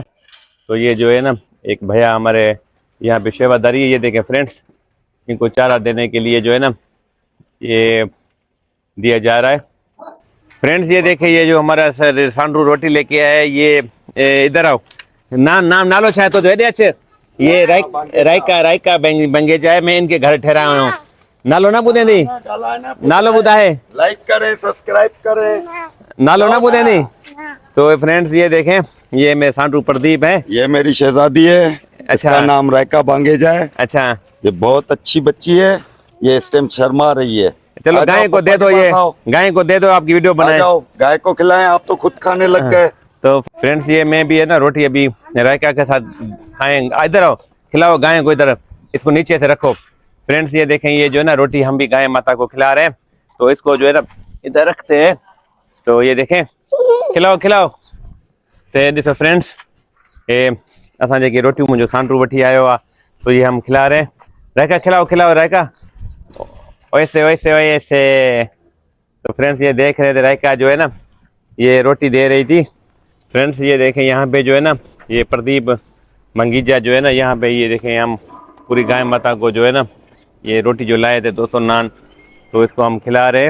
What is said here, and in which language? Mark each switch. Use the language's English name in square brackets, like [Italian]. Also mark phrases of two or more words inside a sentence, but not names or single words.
[Hindi] तो ये जो है ना एक भैया हमारे यहाँ पे सेवादारी है। ये देखें फ्रेंड्स, इनको चारा देने के लिए जो है ना ये दिया जा रहा है। फ्रेंड्स ये देखें, ये जो हमारा सर सांडू रोटी लेके आया है, ये इधर आओ, नाम [Sindhi] नालो चाहे तो हेॾे अच। [Hindi] ये रायका बंगेजा है, मैं इनके घर ठहरा हुआ हूँ। [Sindhi] नालो ना ॿुधंदी, नालो ॿुधाए, [Hindi] लाइक करें, सब्सक्राइब करें। [Sindhi] नालो ना ॿुधंदी। [Hindi] तो फ्रेंड्स ये देखें, ये मेरे सांडू प्रदीप है। ये मेरी शहजादी है, अच्छा। इसका नाम रायका बांगेजा है। अच्छा ये बहुत अच्छी बच्ची है, ये इस टाइम शर्मा रही है। चलो आ जाओ, गाय को दे पापा दो, के ये पास आओ। गाय को दे दो, आपकी वीडियो आ बनाए। जाओ, गाय को खिलाएं, आप तो खुद खाने लग गए। तो फ्रेंड्स ये मैं भी है ना रोटी अभी रायका के साथ खाएंगे। इधर आओ, खिलाओ गाय को, इधर इसको नीचे से रखो। फ्रेंड्स ये देखें, ये जो है ना रोटी हम भी गाय माता को खिला रहे हैं। तो इसको जो है ना इधर रखते हैं। तो ये देखें, खिलाओ खिलाओ। [Sindhi] तो ये ॾिसो फ्रेंड्स, ये असां जेकी रोटियूं मुंहिंजो सांडू वठी आयो आहे, [Hindi] तो ये हम खिला रहे हैं। रायका खिलाओ खिलाओ रायका, वैसे वैसे वैसे। तो फ्रेंड्स ये देख रहे थे, रायका जो है ना ये रोटी दे रही थी। फ्रेंड्स ये देखें, यहाँ पे जो है ना ये प्रदीप मंगीजा जो है ना, यहाँ पे ये देखें हम पूरी गाय माता को जो है ना ये रोटी जो लाए थे 200 नान, तो इसको हम खिला रहे हैं।